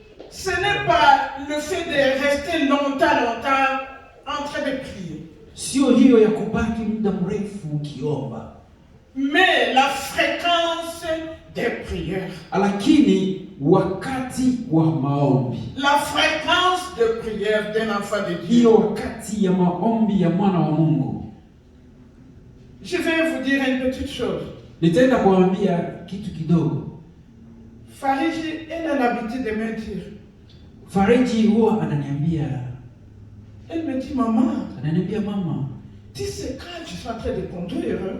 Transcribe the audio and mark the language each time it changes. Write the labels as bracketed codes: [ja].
[fr] ce n'est pas le fait de rester longtemps en train de prier. [sw] Sio hiyo ya kubaki muda mrefu ukiomba. [fr] Mais la fréquence des prières. [sw] Lakini wakati wa maombi. [fr] La fréquence de prière d'un enfant de Dieu. [sw] Hiyo wakati ya maombi ya mwana wa Mungu. [fr] Je vais vous dire une petite chose. [sw] Nitaenda kuambia kitu kidogo. [fr] Fariji, elle a l'habitude de me dire. [sw] Fariji huwa ananiambia. [fr] Elle me dit, maman. [sw] Ananiambia mama. [fr] Tu sais quand je suis en train de conduire.